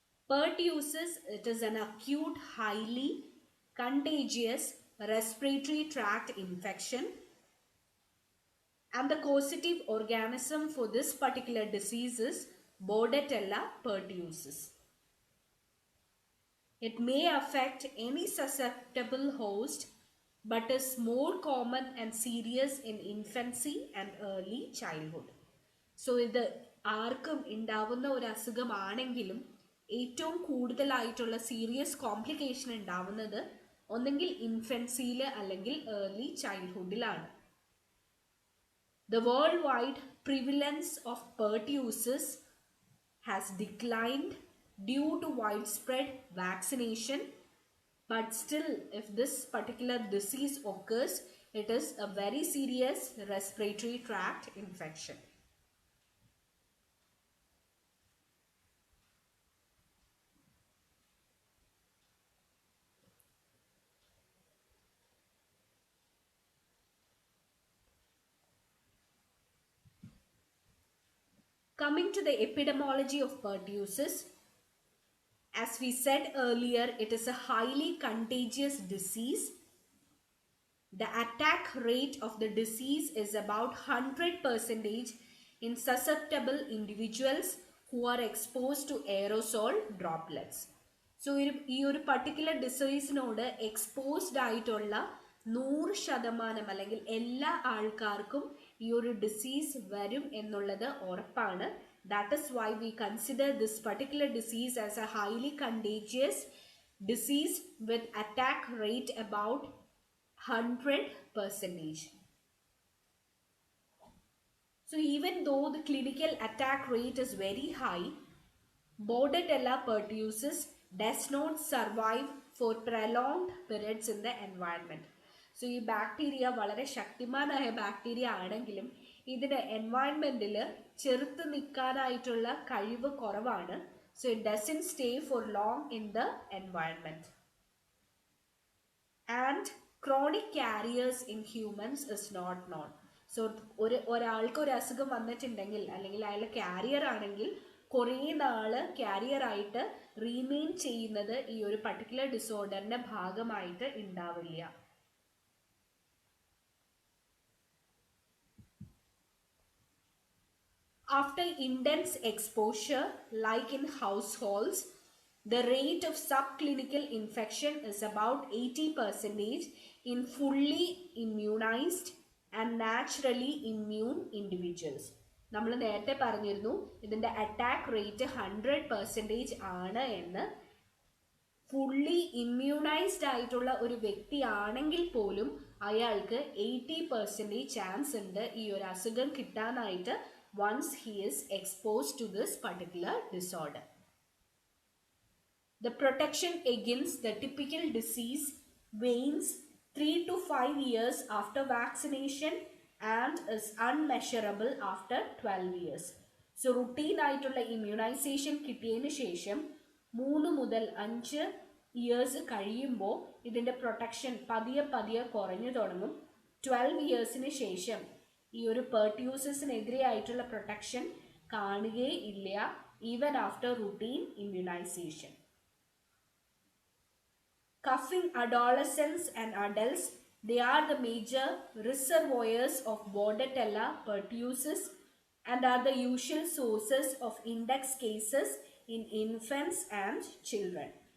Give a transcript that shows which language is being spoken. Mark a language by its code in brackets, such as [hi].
[en] Pertussis, it is an acute, highly contagious respiratory tract infection, and the causative organism for this particular disease is Bordetella pertussis. It may affect any susceptible host but is more common and serious in infancy and early childhood. [ml] So ഇത് ആർക്കും ഉണ്ടാവുന്ന ഒരു അസുഖമാണെങ്കിലും ഏറ്റവും കൂടുതലായിട്ടുള്ള serious complication ഉണ്ടാവുന്നത് ഒന്നെങ്കിൽ ഇൻഫൻസിയിൽ അല്ലെങ്കിൽ early ചൈൽഡ്ഹുഡിലാണ്. [en] The worldwide prevalence of pertussis has declined due to widespread vaccination, but still if this particular disease occurs, it is a very serious respiratory tract infection. Coming to the epidemiology of pertussis, as we said earlier, it is a highly contagious disease. The attack rate of the disease is about 100% in susceptible individuals who are exposed to aerosol droplets. [ml] So, ഈ ഒരു particular ഡിസീസിനോട് exposed ആയിട്ടുള്ള 100% അല്ലെങ്കിൽ എല്ലാ ആൾക്കാർക്കും ഈ ഒരു disease വരും എന്നുള്ളത് ഉറപ്പാണ്. [en] That is why we consider this particular disease as a highly contagious disease with attack rate about 100%. So even though the clinical attack rate is very high, Bordetella pertussis does not survive for prolonged periods in the environment. So ഈ bacteria വളരെ ശക്തിമാനായ bacteria ആണെങ്കിലും ഇതിന് എൻവയൺമെന്റിൽ ചെറുത്ത് നിൽക്കാനായിട്ടുള്ള കഴിവ് കുറവാണ്. So it doesn't stay for long in the environment. And chronic carriers in humans is not known. [ml] So ഒരാൾക്ക് ഒരു അസുഖം വന്നിട്ടുണ്ടെങ്കിൽ അല്ലെങ്കിൽ അയാൾ കാരിയർ ആണെങ്കിൽ കുറേ നാള് കാരിയർ ആയിട്ട് റീമെയിൻ ചെയ്യുന്നത് ഈ ഒരു പർട്ടിക്കുലർ ഡിസോർഡറിന്റെ ഭാഗമായിട്ട് ഉണ്ടാവില്ല. [en] After intense exposure, like in households, the rate of subclinical infection is about 80% in fully immunized and naturally immune individuals. [ml] നമ്മൾ നേരത്തെ പറഞ്ഞിരുന്നു ഇതിൻ്റെ അറ്റാക്ക് റേറ്റ് 100% ആണ് എന്ന്. ഫുള്ളി ഇമ്മ്യൂണൈസ്ഡ് ആയിട്ടുള്ള ഒരു വ്യക്തിയാണെങ്കിൽ പോലും അയാൾക്ക് 80% ചാൻസ് ഉണ്ട് ഈ ഒരു അസുഖം കിട്ടാനായിട്ട് [en] once he is exposed to this particular disorder. The protection against the typical disease wanes 3 to 5 years after vaccination and is unmeasurable after 12 years. [ml] So routine ആയിട്ടുള്ള immunization കിട്ടിയതിന് ശേഷം 3 മുതൽ 5 ഇയേഴ്സ് കഴിയുമ്പോൾ ഇതിൻ്റെ പ്രൊട്ടക്ഷൻ പതിയെ കുറഞ്ഞു തുടങ്ങും. 12 ഇയേഴ്സിന് ശേഷം ഈ ഒരു പെർട്യൂസിസിനെതിരെ ആയിട്ടുള്ള പ്രൊട്ടക്ഷൻ കാണുകയേ ഇല്ല, [en] Even after routine immunisation. Coughing adolescents and adults, they are the major reservoirs of Bordetella pertussis and are the usual sources of index cases in infants and children.